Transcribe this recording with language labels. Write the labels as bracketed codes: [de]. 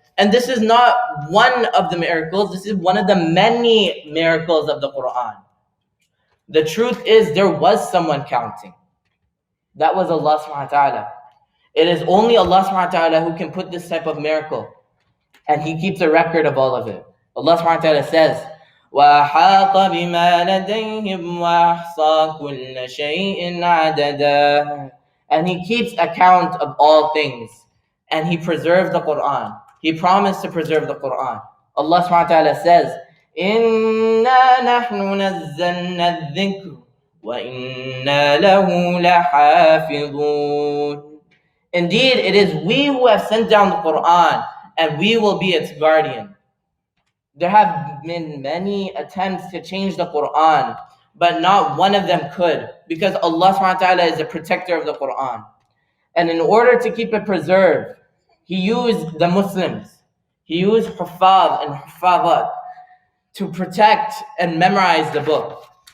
[en] And this is not one of the miracles. This is one of the many miracles of the Quran. The truth is there was someone counting. That was Allah subhanahu wa ta'ala. It is only Allah subhanahu wa ta'ala who can put this type of miracle. And He keeps a record of all of it. Allah subhanahu wa ta'ala says, [ar] وَأَحَاطَ بِمَا لَدَيْهِمْ وَأَحْصَى كُلَّ شَيْءٍ عَدَدًا. [en] And He keeps account of all things. And He preserves the Quran. He promised to preserve the Quran. Allah subhanahu wa ta'ala says, [ar] إِنَّا نَحْنُ نَزَّلْنَا الذِّكْرَ وَإِنَّا لَهُ لَحَافِظُونَ. [en] Indeed, it is we who have sent down the Quran, and we will be its guardian. There have been many attempts to change the Quran, but not one of them could, because Allah subhanahu wa ta'ala is the protector of the Quran. And in order to keep it preserved, He used the Muslims, He used Huffaz and Huffadat to protect and memorize the book.